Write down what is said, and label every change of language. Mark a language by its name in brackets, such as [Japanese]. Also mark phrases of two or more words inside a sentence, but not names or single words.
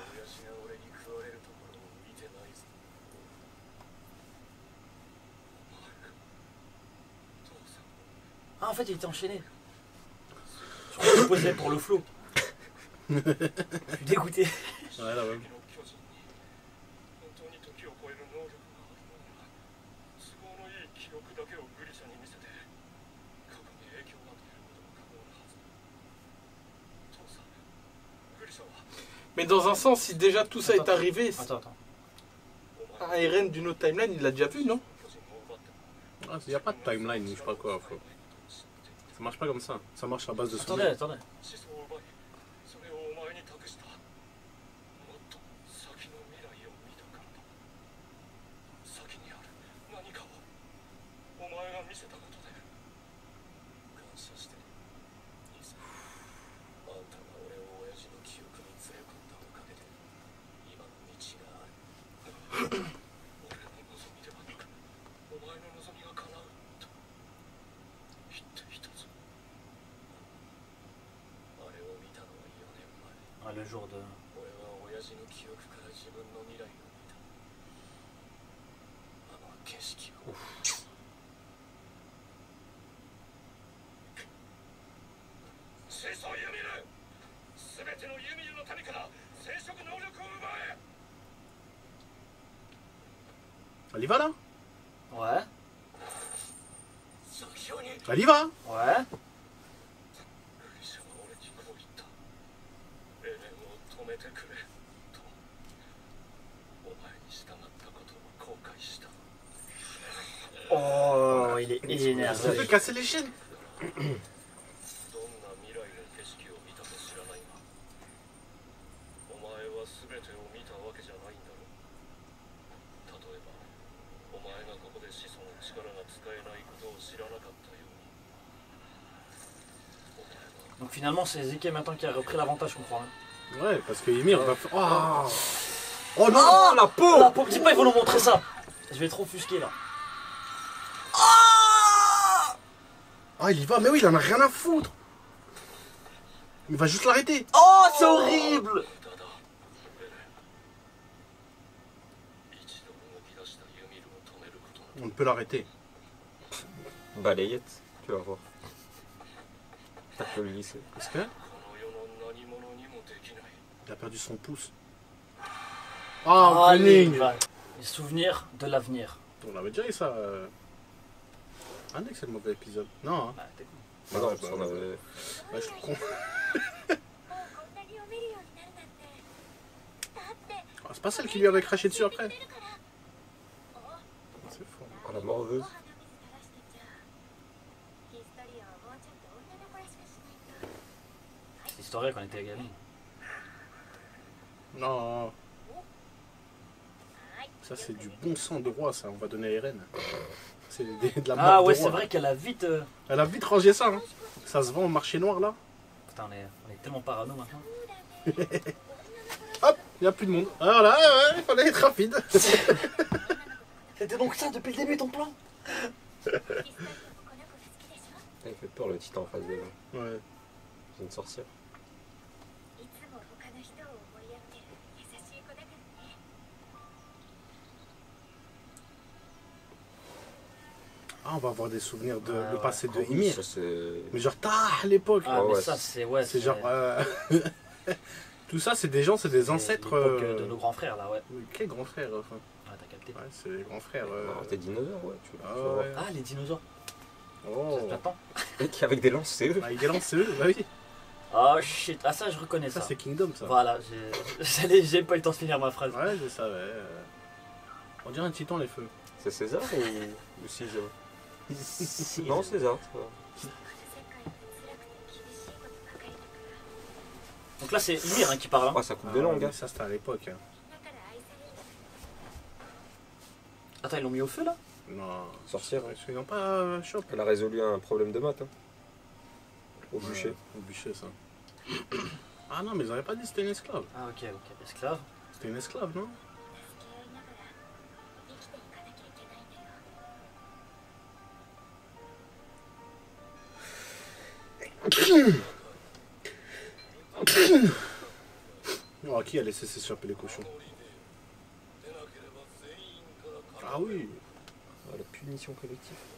[French] Ah, en fait, il était enchaîné. Je crois qu'il posait pour le flow. Je suis dégoûté. Ouais, là, ouais. [Japanese] 本当に時を超える能力があるのなら都合のいい記憶だけをグリシャに見せて過去に影響を与えることも可能なはず父さんグリシャは [French] Mais dans un sens, si déjà tout ça est Attends. arrivé, Attends, attends. [Japanese] お前 [French] un RN d'une autre timeline, il l'a déjà vu, non? [Japanese] 巨人を奪っても [French] Il n'y a pas de timeline, je sais pas quoi. Ça marche pas comme ça. Ça marche à base de Attendez, souvenirs. attendez. [Japanese] 始祖を奪いそれをお前に託したもっと先の未来を見たからだ先にある何かをお前が見せたことで感謝してる兄さんあんたが俺を親父の記憶に連れ込んだおかげで今の道がある俺の望みではなくお前の望みが叶うと言っていたぞあれを見たのは4年前 [French] Ah, le jour de. [Japanese] 俺は親父の記憶から自分の未来を見たあの景色を始祖ユミル全てのユミルの民から生殖能力を奪え [French] Elle y va là? Ouais, [Japanese] 最初に [French] Elle y va? ouais. [Japanese] グリシャは俺にこう言ったエレンを止めてくれとお前に従ったことを後悔した [French] Oh, il est Ça fait énervé. casser les chaînes. [Japanese] どんな未来の景色を見たか知らないがお前は全てを見たわけじゃないんだろう例えばお前がここで始祖の力が使えないことを知らなかったようにお前は [French] Donc finalement, c'est Zeke maintenant qui a repris l'avantage, je comprends. Hein. Ouais, parce que Ymir va faire. Oh, oh non! Oh, la peau. La peau, dis pas, ils vont nous montrer ça. Je vais trop offusquer là. Ah, il y va, mais oui, il en a rien à foutre. Il va juste l'arrêter. Oh, c'est horrible. [Japanese] ただエレン一度動き出したユミルを止めることな [French] On ne peut l'arrêter. Balayette, tu vas voir. T'as que le lycée. Parce que [Japanese] この世の何者にもできない [French] il a perdu son pouce. Oh, Ah, les, Fleming. les souvenirs de l'avenir. On avait déjà eu ça. Ah, dès que c'est le mauvais épisode. Non, hein. Bah, t'es con. Ah non, Ouais, parce bah, qu'on avait... Ouais, je suis con. [Japanese] もうこんなに読めるようになるなんてだって [French] Ah, c'est pas celle qui lui avait craché dessus après. [Japanese] 知ってるからお [French] C'est fort. Ah, la morveuse. [Japanese] お鼻水垂らしてちゃヒストリアはもうちょっと女の子らしくしないと [French] C'est historique quand on était gamin. Non. Ça, c'est du bon sang de roi, ça. On va donner à Eren. C'est de la mort Ah de ouais, roi. c'est vrai qu'elle a vite. Elle a vite rangé ça. Hein. Ça se vend au marché noir, là. Putain, on est tellement parano maintenant. Hop, il n'y a plus de monde. Alors là, ouais, il fallait être rapide. C'était donc ça depuis le début ton plan? [Japanese] ヒストリアもこの子が好きでしょ [French] Il fait peur le titan en face de là. Ouais. C'est une sorcière. [Japanese] いつも他の人を思いやってる優しい子だからね [French] Ah, on va avoir des souvenirs de Ouais, le ouais. passé de Ah oui, Ymir. ça, c'est... Mais genre, à l'époque. Ah, mais ouais, ça, c'est. Ouais, C'est genre. Tout ça, c'est des gens, c'est des c'est ancêtres. l'époque de nos grands frères là, ouais. Mais quel grand frère enfin. Ah, t'as capté. Ouais, c'est les grands frères. Non, t'es dinosaures, ouais. Tu Ah vas voir. ouais. Ah, les dinosaures. Oh. Ça se t'attend. Et qui avec des lances, c'est eux. Ah, il est lancé, bah oui. [English] Oh shit. [French] Ah, ça, je reconnais ça. Ça, c'est Kingdom, ça. Voilà, j'ai pas eu le temps de finir ma phrase. Ouais, je savais. On dirait un titan, les feux. C'est César ou César? Si- Non, César. ça va. [Japanese] 世界は辛くて厳しいことばかりだから [French] Donc là, c'est Ymir hein, qui parle. hein. Ah, ça coupe des langues. mais Hein. ça c'était à l'époque. Hein. [Japanese] だから愛される [French] Attends, ils l'ont mis au feu là? Non. Sorcière. Ouais, ils n'ont pas choc. Elle a résolu un problème de maths. Hein. Au bûcher. Au bûcher, ça. Ah non, mais ils n'avaient pas dit que c'était une esclave. Ah, ok, ok. Esclave. C'était une esclave, non? [Japanese] 助け合いながら生きていかなきゃいけないんだよ [French] Oh, qui a laissé s'échapper les cochons? Ah oui. Ah, la punition collective.